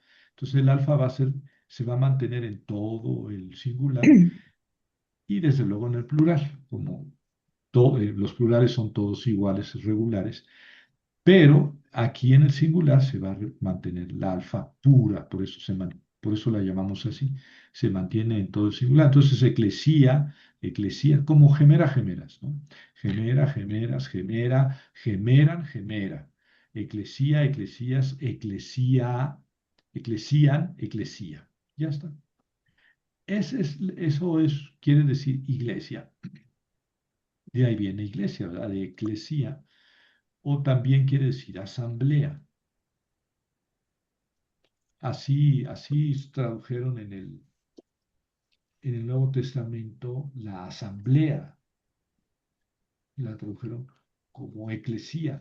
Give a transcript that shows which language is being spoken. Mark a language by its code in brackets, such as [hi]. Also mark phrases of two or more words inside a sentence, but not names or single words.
[es] Entonces el alfa va a ser, se va a mantener en todo el singular y desde luego en el plural, como los plurales son todos iguales, regulares. Pero aquí en el singular se va a mantener la alfa pura, por eso la llamamos así, se mantiene en todo el singular. Entonces, [el] ἐκκλησία, ἐκκλησία, [es] como [el] ἡμέρα, ἡμέρας, [es] ¿no? [el] ἡμέρα, ἡμέρας, ἡμέρᾳ, ἡμέραν, ἡμέρα. ἐκκλησία, ἐκκλησίας, ἐκκλησίᾳ, ἐκκλησίαν, ἐκκλησία. [es] Ya está. Eso es, quiere decir iglesia. De ahí viene iglesia, ¿verdad? De eclesía. O también quiere decir asamblea. Así tradujeron en el Nuevo Testamento la asamblea, la tradujeron como eclesía.